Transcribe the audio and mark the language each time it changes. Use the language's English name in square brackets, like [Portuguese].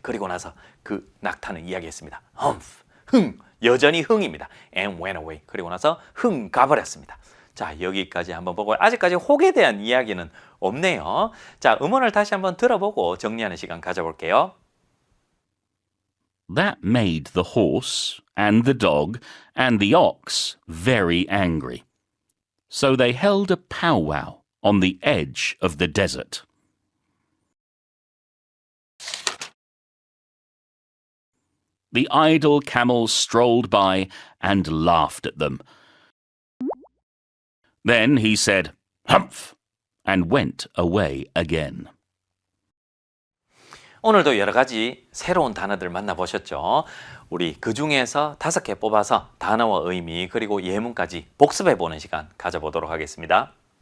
[Korean] 그리고 나서 그 낙타는 이야기했습니다. humph. 흥. 여전히 흥입니다. [English] And went away. [Korean] 그리고 나서 흥 가버렸습니다. 자, 여기까지 한번 보고 아직까지 혹에 대한 이야기는 없네요. 자, 음원을 다시 한번 들어보고 정리하는 시간 가져볼게요. [English] That made the horse and the dog and the ox very angry. So they held a powwow on the edge of the desert. The idle camels strolled by and laughed at them. Then he said, "Humph," and went away again. [Korean] 오늘도 여러 가지 새로운 단어들 만나보셨죠? 우리 그 중에서 5개 뽑아서 단어와 의미 그리고 예문까지 복습해보는 시간 가져보도록 하겠습니다.